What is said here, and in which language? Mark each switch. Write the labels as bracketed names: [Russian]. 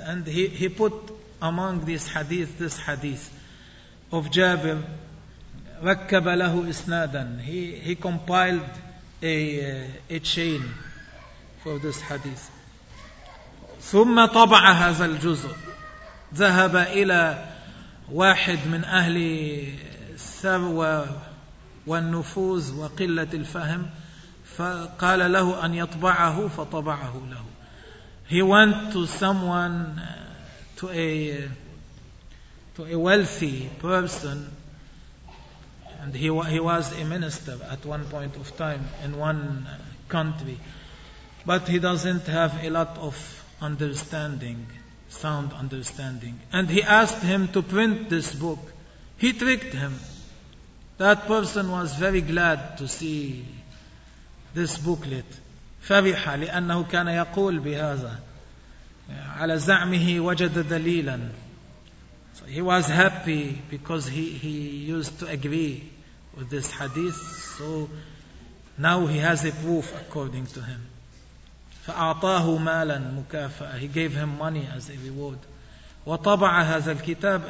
[English] And he put among this hadith of جابر. [Arabic] ركب له إسنادا. [English] He compiled a chain of this hadith. [Arabic] ثم طبع هذا الجزء. ذهب إلى واحد من أهل الثروة والنفوذ وقلة الفهم فقال له أن يطبعه فطبعه له. [English] He went to someone, to a wealthy person, and he was a minister at one point of time in one country. But he doesn't have a lot of understanding, sound understanding. And he asked him to print this book. He tricked him. That person was very glad to see this booklet. [Arabic] فرح لأنه كان يقول بهذا. على زعمه وجد دليلا. [English] So he was happy because he used to agree with this hadith. So now he has a proof according to him. [Arabic] فَأَعْطَاهُ مَالًا مُكَافَأَ. [English] He gave him money as a reward. [Arabic] وَطَبَعَ هَذَا الْكِتَابِ.